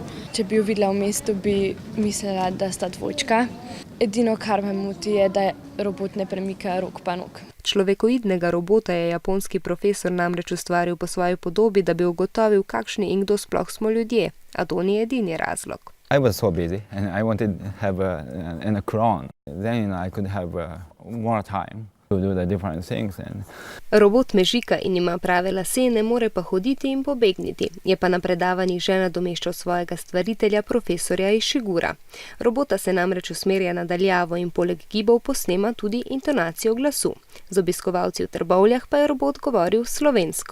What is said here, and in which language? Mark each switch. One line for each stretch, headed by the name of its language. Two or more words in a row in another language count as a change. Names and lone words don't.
Slovenian: Če bi jo videla v mestu, bi mislila, da sta dvojčka. Edino, kar me moti, je, da robot ne premika rok pa nog. Človekoidnega robota je japonski profesor namreč ustvaril po svoji podobi, da bi ugotovil, kakšni in kdo sploh smo ljudje. A to ni edini razlog.
English: I was so busy and I wanted to have a crown. Then I could have more time to do the different things.
Slovenian: Robot mežika in ima prave lase, ne more pa hoditi in pobegniti. Je pa na predavanjih že nadomeščal svojega stvaritelja, profesorja Ishigura. Robota se namreč usmerja na daljavo in poleg gibov posnema tudi intonacijo glasu. Z obiskovalci v Trbovljah pa je robot govoril slovensko.